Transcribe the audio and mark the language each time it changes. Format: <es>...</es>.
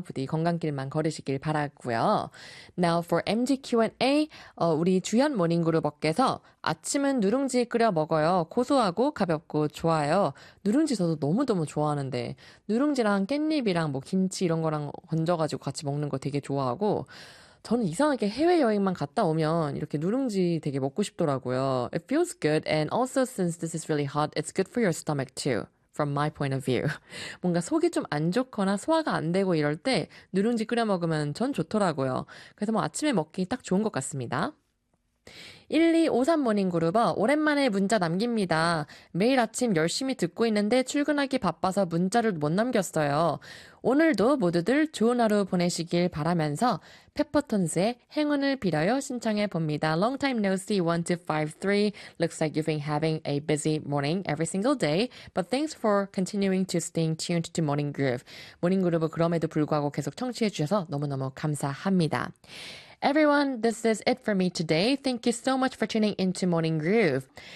<ko>부디 건강길만 걸으시길 바라고요.</ko> <en>Now for MGQ&A,</en> <ko>우리 주현 모닝그룹업께서 아침은 누룽지 끓여 먹어요. 고소하고 가볍고 좋아요. 누룽지 저도 너무너무 좋아하는데 누룽지랑 깻잎이랑 뭐 김치 이런 거랑 건져가지고 같이 먹는 거 되게 좋아하고 저는 이상하게 해외여행만 갔다 오면 이렇게 누룽지 되게 먹고 싶더라고요.</ko> <en>It feels good, and also since this is really hot, it's good for your stomach too, from my point of view.</en> <ko>뭔가 속이 좀안 좋거나 소화가 안 되고 이럴 때 누룽지 끓여 먹으면 전 좋더라고요. 그래서 뭐 아침에 먹기 딱 좋은 것 같습니다. 1253 모닝그룹어, 오랜만에 문자 남깁니다. 매일 아침 열심히 듣고 있는데 출근하기 바빠서 문자를 못 남겼어요. 오늘도 모두들 좋은 하루 보내시길 바라면서 페퍼톤스의 행운을 빌어요 신청해 봅니다.</ko> <en>Long time no see, 1253. Looks like you've been having a busy morning every single day. But thanks for continuing to staying tuned to Morning Groove.</en> <ko>모닝그룹을 그럼에도 불구하고 계속 청취해 주셔서 너무너무 감사합니다.</ko> <en>Everyone, this is it for me today. Thank you so much for tuning into Morning Groove.</en>